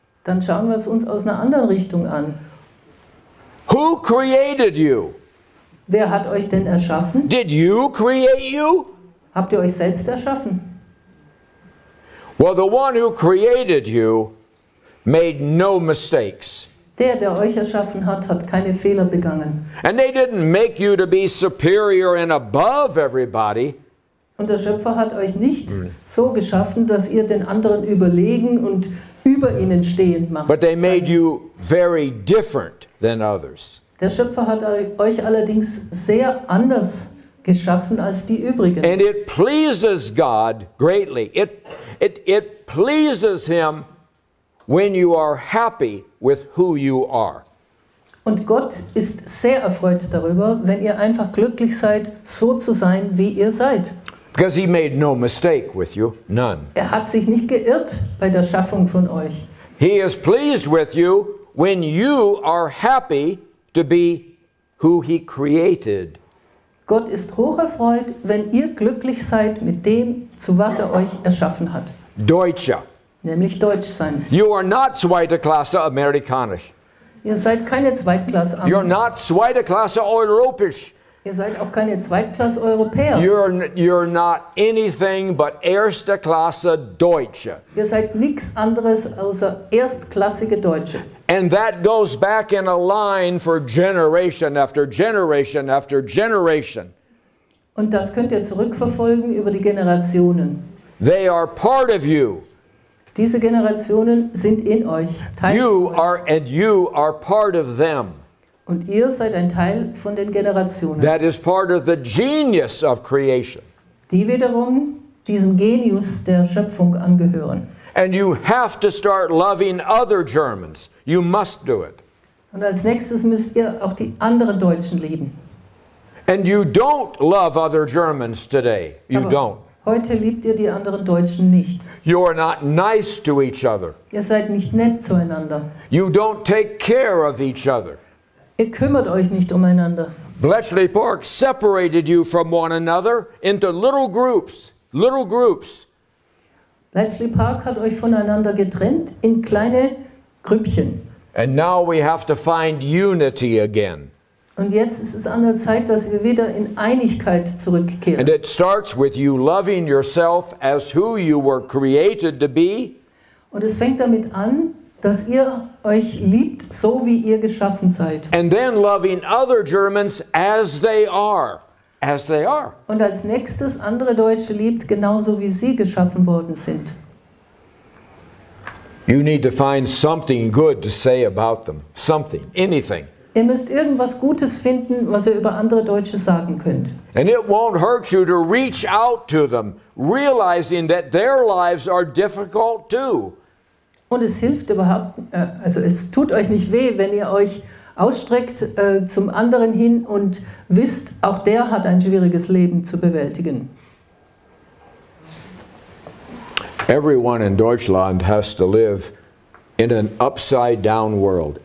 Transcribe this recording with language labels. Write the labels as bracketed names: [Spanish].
[German] Dann schauen wir es uns aus einer anderen Richtung an. [English] Who created you? [German] Wer hat euch denn erschaffen? [English] Did you create you? [German] Habt ihr euch selbst erschaffen? [English] Well, the one who created you made no mistakes. [German] Der euch erschaffen hat, hat keine Fehler begangen. [English] And they didn't make you to be superior and above everybody. [German] Und der Schöpfer hat euch nicht so geschaffen, dass ihr den anderen überlegen und über ihnen stehend macht. [English] But they made you very different than others. [German] Der Schöpfer hat euch allerdings sehr anders geschaffen als die übrigen. [English] And it pleases God greatly. It pleases Him when you are happy with who you are. [German] Und Gott ist sehr erfreut darüber, wenn ihr einfach glücklich seid, so zu sein, wie ihr seid. [English] Because He made no mistake with you, none. [German] Er hat sich nicht geirrt bei der Schaffung von euch. [English] He is pleased with you when you are happy to be who He created. [German] Gott ist hocherfreut, wenn ihr glücklich seid mit dem, zu was er euch erschaffen hat. Deutsche. Nämlich Deutsch sein. [English] You are not [German] zweite Klasse amerikanisch. Ihr seid keine Zweitklasse-Amis. [English] You're not [German] zweite Klasse europäisch. Ihr seid auch keine Zweitklasse-Europäer. [English] You're not anything but [German] erste Klasse Deutsche. Ihr seid nichts anderes außer erstklassige Deutsche. [English] And that goes back in a line for generation after generation after generation. [German] Und das könnt ihr zurückverfolgen über die Generationen. [English] They are part of you. [German] Diese Generationen sind in euch. Teil von euch. [English] You are part of them. [German] Und ihr seid ein Teil von den Generationen. [English] That is part of the genius of creation. [German] Die wiederum diesem Genius der Schöpfung angehören. [English] And you have to start loving other Germans. You must do it. [German] Und als nächstes müsst ihr auch die anderen Deutschen lieben. [English] And you don't love other Germans today. You don't. [German] Heute liebt ihr die anderen Deutschen nicht. [English] You are not nice to each other. [German] Ihr seid nicht nett zueinander. [English] You don't take care of each other. [German] Ihr kümmert euch nicht umeinander. [English] Bletchley Park separated you from one another into little groups. Little groups. [German] Bletchley Park hat euch voneinander getrennt in kleine Grüppchen. [English] And now we have to find unity again. [German] Und jetzt ist es an der Zeit, dass wir wieder in Einigkeit zurückkehren. [English] And it starts with you loving yourself as who you were created to be. [German] Und es fängt damit an, dass ihr euch liebt, so wie ihr geschaffen seid. [English] And then loving other Germans as they are. As they are. [German] Und als nächstes andere Deutsche liebt, genauso wie sie geschaffen worden sind. [English] You need to find something good to say about them. Something, anything. [German] Ihr müsst irgendwas Gutes finden, was ihr über andere Deutsche sagen könnt. [English] And it won't hurt you to reach out to them, realizing that their lives are difficult too. [German] Und es hilft überhaupt, also es tut euch nicht weh, wenn ihr euch ausstreckt zum anderen hin und wisst, auch der hat ein schwieriges Leben zu bewältigen. [English] Everyone in Deutschland has to live in an upside-down world.